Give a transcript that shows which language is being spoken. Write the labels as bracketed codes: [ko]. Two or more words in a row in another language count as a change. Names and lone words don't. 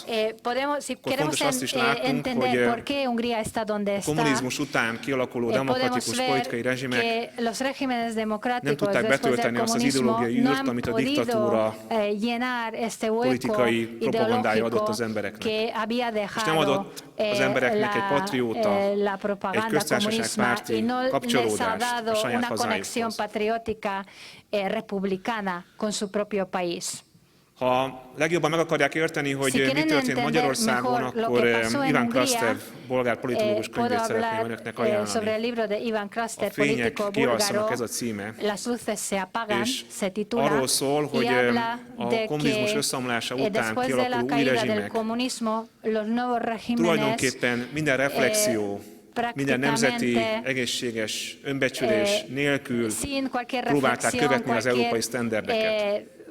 [hu] Akkor fontos azt is látnunk, hogy a kommunizmus után kialakuló demokratikus politikai rezsimek nem tudták betölteni azt az ideológiai űrt, amit a diktatúra politikai propagandája adott az embereknek. És nem adott az embereknek egy patrióta, egy köztársaságpárti kapcsolódást a saját hazájukhoz. [es] Republicana con su propio país. [hu] Ha legjobban meg akarják érteni, hogy mi történt Magyarországon, akkor Iván Krastev bolgár politológus könyvét szeretném önöknek ajánlani. A Fények kialszanak, ez a címe. És arról szól, hogy a kommunizmus összeomlása után kialakuló új rezsimek tulajdonképpen minden reflexió, minden nemzeti egészséges önbecsülés nélkül próbálták követni az európai sztenderdeket.